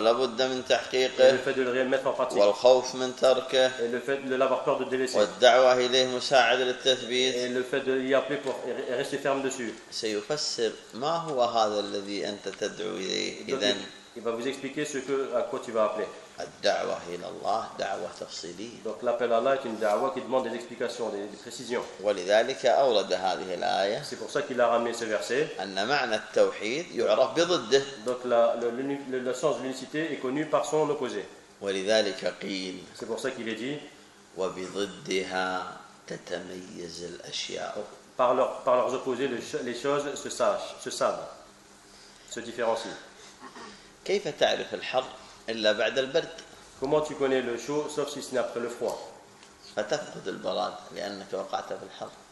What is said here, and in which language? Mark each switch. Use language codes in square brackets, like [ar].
[fr] le fait de le mettre en pratique, et le fait de l'avoir peur de délaisser, et le fait de l'y appeler pour rester ferme dessus. Donc, il va vous expliquer à quoi tu vas appeler. [ar] الدعوة إلى الله دعوة تفصيلية. [fr] Donc l'appel à Allah est une da'wa qui demande des explications, des précisions. [ar] ولذلك أورد هذه الآية. [fr] C'est pour ça qu'il a ramené ce verset. [ar] أن معنى التوحيد يعرف بضده. [fr] Donc le sens de l'unicité est connu par son opposé. [ar] ولذلك قيل. [fr] C'est pour ça qu'il est dit. [ar] وبضدها تتميز الأشياء. [fr] Par leurs opposés, les choses se savent, se différencient. [ar] كيف تعرف الحر؟ إلا بعد البرد. [fr] Comment tu connais le chaud sauf si ce n'est après le froid? [ar] فتفقد البراد لأنك وقعت في الحر.